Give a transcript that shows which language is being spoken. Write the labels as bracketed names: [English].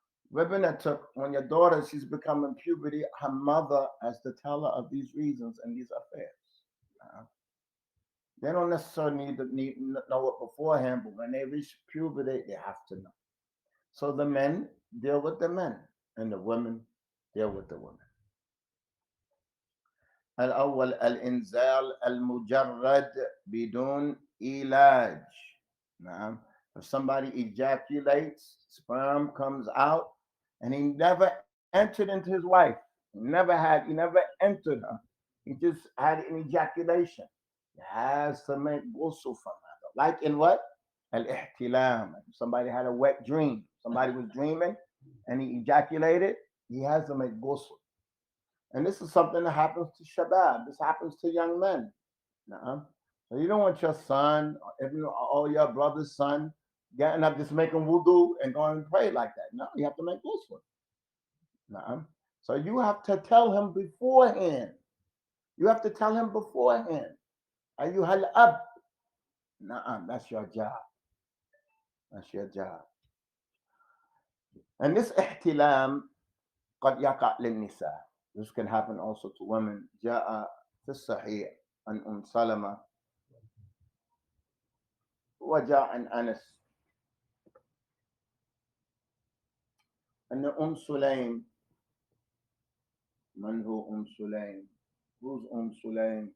[English] When your daughter, she's becoming puberty, her mother has to tell her of these reasons and these affairs. They don't necessarily need to know it beforehand, but when they reach puberty, they have to know. So the men deal with the men, and the women deal with the women. [Arabic] الأول الإنزال المجرد بدون علاج. نعم. [English] If somebody ejaculates, sperm comes out, and he never entered into his wife. He never entered her. He just had an ejaculation. He has to make ghusl from her. Like in what? Al-ihtilam. Somebody had a wet dream. Somebody was dreaming and he ejaculated. He has to make ghusl. And this is something that happens to shabab. This happens to young men. So you don't want your son, or your brother's son, getting up just making wudu and going and pray like that. No, you have to make ghusl. So you have to tell him beforehand. [Arabic] أيها الأب. [English] That's your job. And this [Arabic] ihtilam قد يقع للنساء. [English] This can happen also to women. [Arabic] جاء في الصحيح عن سلمة وجاء عن أنس أن سليم. من هو سليم؟ [English] Who's [Arabic] سليم?